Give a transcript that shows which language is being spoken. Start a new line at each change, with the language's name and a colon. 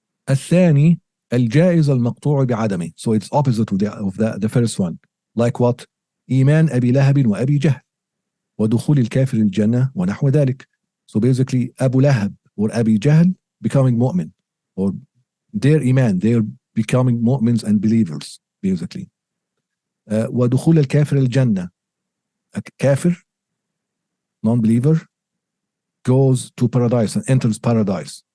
Arabic: الثاني الجائز المقطوع بعدمه.
English: So it's opposite of the first one. Like what?
Arabic: إيمان أبي لهب وأبي جهل ودخول الكافر الجنة ونحو ذلك.
English: So basically Abu Lahab or Abi Jahl becoming mu'min, or their iman, they're becoming mu'mins and believers basically.
Arabic: ودخول الكافر الجنة,
English: a kafir, non-believer, goes to paradise and enters paradise.